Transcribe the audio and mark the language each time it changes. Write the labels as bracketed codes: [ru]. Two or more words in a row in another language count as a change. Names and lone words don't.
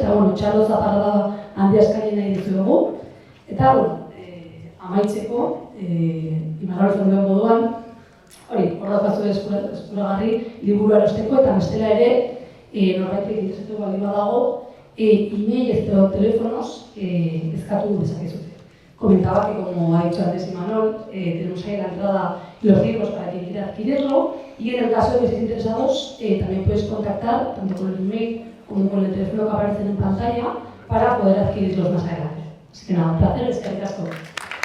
[eu] Eta, txalo zaparrada handi askainen nahi dizuegu. Eta, amaitzeko, imarratzen duen moduan, hori, hor daukazu eskuragarri liburu erosteko eta bestela ere, norbaitek interesatu baldin badago, email edo telefonos eskatu dezakezute. [es] Comentaba que, como ha dicho antes Imanol, tenemos ahí la entrada y los libros para quien quiera adquirirlo, y en el caso de que estén interesados, también puedes contactar tanto con el email como con el teléfono que aparecen en pantalla para poder adquirirlos más adelante. Así que nada, un placer, [eu] eskerrik asko.